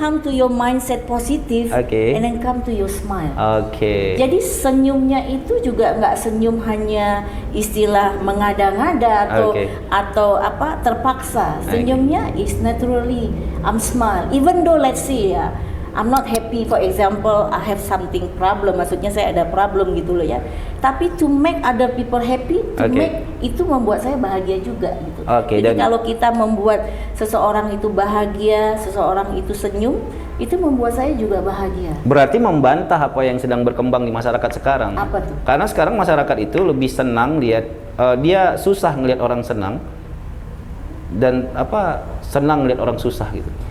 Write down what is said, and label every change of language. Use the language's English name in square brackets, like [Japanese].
[English] come to your mindset positive, [Indonesian] Oke. [English] and then come to your smile. [Indonesian] Oke. Jadi senyumnya itu juga nggak senyum hanya istilah mengada-ngada Oke. atau terpaksa. Senyumnya [English] is naturally I'm smile. Even though let's say ya, I'm not happy, for example, I have something problem, [Indonesian] maksudnya saya ada problem gitu loh ya. Tapi [English] to make other people happy, to [Indonesian] Oke. [English] make [Indonesian] itu membuat saya bahagia juga gitu. Oke, Jadi dan- kalau kita membuat seseorang itu bahagia, seseorang itu senyum, itu membuat saya juga bahagia. Berarti membantah apa yang sedang berkembang di masyarakat sekarang. Apa tuh? Karena sekarang masyarakat itu lebih senang lihat, dia susah ngelihat orang senang, dan senang ngelihat orang susah gitu.